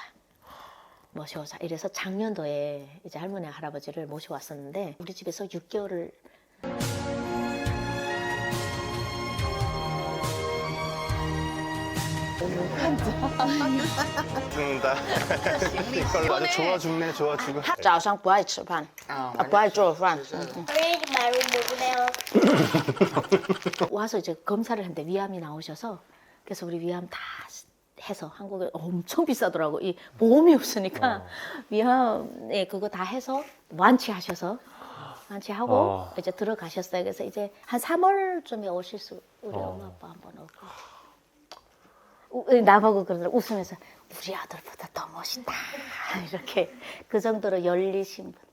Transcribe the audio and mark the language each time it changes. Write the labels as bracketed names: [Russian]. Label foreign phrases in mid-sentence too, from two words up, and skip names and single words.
[Korean] 이래서 작년도에 이제 할머니 할아버지를 모셔왔었는데 우리 집에서 6개월을 죽는다. 이걸로 아주 좋아 죽네, 좋아 죽어. [Chinese] 早上不爱吃饭不爱做饭 [English] Read my room [Korean] 와서 이제 검사를 했는데 위암이 나오셔서 그래서 우리 위암 다 해서 한국에 엄청 비싸더라고. 이 보험이 없으니까 위암에 그거 다 해서 완치하셔서 완치하고 이제 들어가셨어요. 그래서 이제 한 3월쯤에 오실 수 우리 엄마 아빠 한번 오고 나보고 그러더라고 웃으면서 우리 아들보다 더 멋있다 이렇게 그 정도로 열리신 분.